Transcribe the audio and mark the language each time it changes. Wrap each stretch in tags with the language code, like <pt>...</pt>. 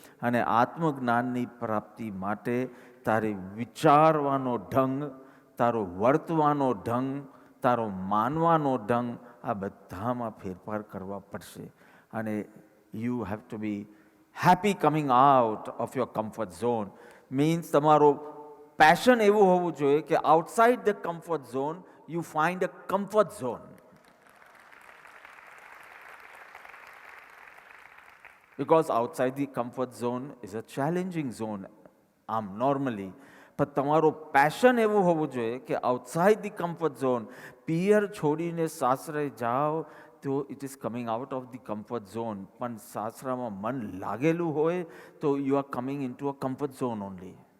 <gu>અને આત્મજ્ઞાનની પ્રાપ્તિ માટે તારે વિચારવાનો ઢંગ, તારો વર્તવાનો ઢંગ, તારો માનવાનો ઢંગ, આ બધામાં ફેરફાર કરવા પડશે.</gu> <en>અને you have to be happy coming out of your comfort zone.</en> <gu>Means તમારો પેશન એવું હોવું જોઈએ કે</gu> <en>Outside the comfort zone you find a comfort zone. Because outside the comfort zone is a challenging zone.</en> <gu>આમ normally. પણ તમારો passion એવું હોવું જોઈએ કે</gu> <en>outside the comfort zone,</en> <gu>પિયર છોડીને સાસરે જાઓ તો</gu> <en>It is coming out of the comfort zone.</en> <gu>પણ સાસરામાં મન લાગેલું હોય તો</gu> <en>You are coming in to a comfort zone only.</en>